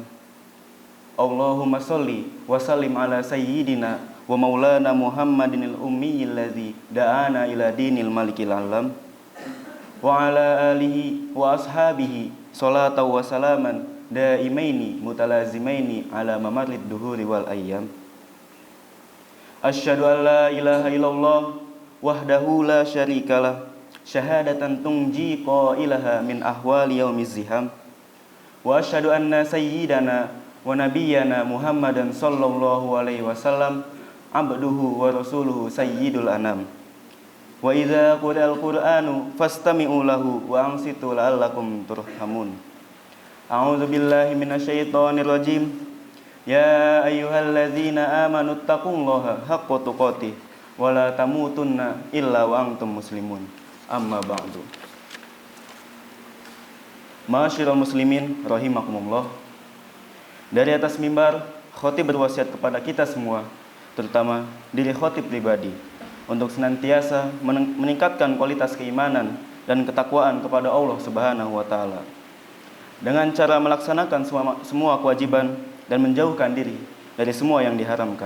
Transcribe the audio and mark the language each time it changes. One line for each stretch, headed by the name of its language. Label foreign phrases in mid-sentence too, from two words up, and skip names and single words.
Arabic: اللهم صل وسلم على سيدنا ومولانا محمدن الأمي الذي دعانا إلى دين الملك العلام وعلى آله وأصحابه صلاة وسلاما دائمين متلازمين على ممر الدهور والأيام. أشهد أن لا إله إلا الله وحده لا شريك له شهادة تنجي قائلها من أهوال يوم الزحام وأشهد أن سيدنا ونبينا محمدا صلى الله عليه وسلم عبده ورسوله سيد الأنام وإذا قرئ القرآن فاستمعوا له وأنصتوا لعلكم ترحمون. أعوذ بالله من الشيطان الرجيم. يا أيها الذين آمنوا اتقوا الله حق تقاته ولا تموتن إلا وأنتم مسلمون. أما بعد. معاشر المسلمين رحمكم الله.
Indonesian: Dari atas mimbar, khotib berwasiat kepada kita semua, terutama diri khotib pribadi, untuk senantiasa meningkatkan kualitas keimanan dan ketakwaan kepada Allah
Arabic: سبحانه وتعالى
Indonesian: dengan cara melaksanakan semua kewajiban dan menjauhkan diri dari semua yang diharamkan.